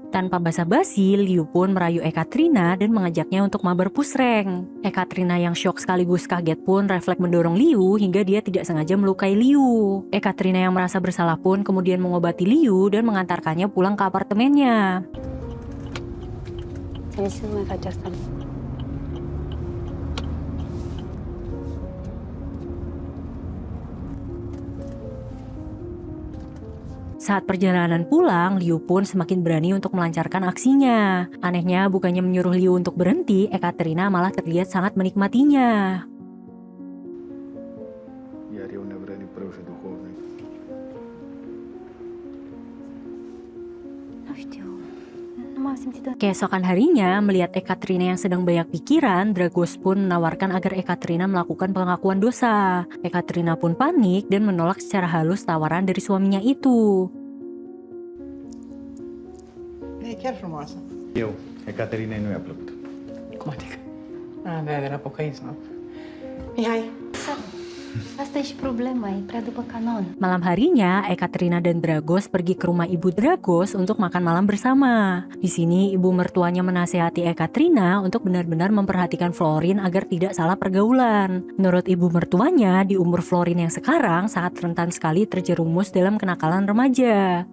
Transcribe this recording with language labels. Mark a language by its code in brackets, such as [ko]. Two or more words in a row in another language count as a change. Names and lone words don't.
[id] Tanpa basa-basi, Liu pun merayu Ekaterina dan mengajaknya untuk mabar pusreng. Ekaterina yang syok sekaligus kaget pun refleks mendorong Liu hingga dia tidak sengaja melukai Liu. Ekaterina yang merasa bersalah pun kemudian mengobati Liu dan mengantarkannya pulang ke apartemennya. [ro] Să nu mai faci asta. [id] Saat perjalanan pulang, Liu pun semakin berani untuk melancarkan aksinya. Anehnya, bukannya menyuruh Liu untuk berhenti, Ekaterina malah terlihat sangat menikmatinya. [ro] Iar eu nevrălit prăușe duhovnic. Nu știu. Nu m-am simțit [id] Keesokan harinya, melihat Ekaterina yang sedang banyak pikiran, Dragos pun menawarkan agar Ekaterina melakukan pengakuan dosa. Ekaterina pun panik dan menolak secara halus tawaran dari suaminya itu. [ro] E chiar frumoasă. Eu, Ecaterinei nu i-a plăcut. Cum adică? De la pocăință, nu? Mihai, Asta e și problema, e prea după canon. [id] Malam harinya, Ekaterina dan Dragos pergi ke rumah ibu Dragos untuk makan malam bersama. Di sini, ibu mertuanya menasehati Ekaterina untuk benar-benar memperhatikan Florin agar tidak salah pergaulan. Menurut ibu mertuanya, di umur Florin yang sekarang sangat rentan sekali terjerumus dalam kenakalan remaja.